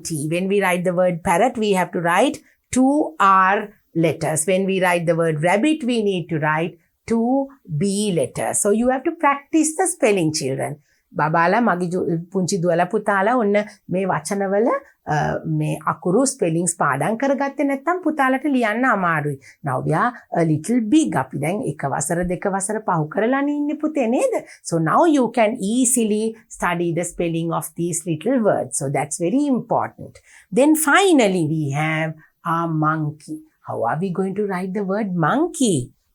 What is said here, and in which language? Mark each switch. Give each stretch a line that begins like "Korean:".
English: When we write the word parrot, we have to write 2 R letters. When we write the word rabbit, we need to write 2 B letters. So you have to practice the spelling, children.
Sinhala: බබාලා මගේ පුංචි දුවලා පුතාලා ඔන්න මේ වචනවල මේ අකුරු ස්පෙලිංග්ස් පාඩම් කරගත්තේ නැත්නම් පුතාලට ලියන්න අමාරුයි.
English: Now we are a little big.
Sinhala: අපි දැන් එක වසර දෙක වසර පහු කරලානේ ඉන්නේ පුතේ නේද?
English: So now you can easily study the spelling of these little words. So that's very important. Then finally we have our monkey. How are we going to write the word monkey?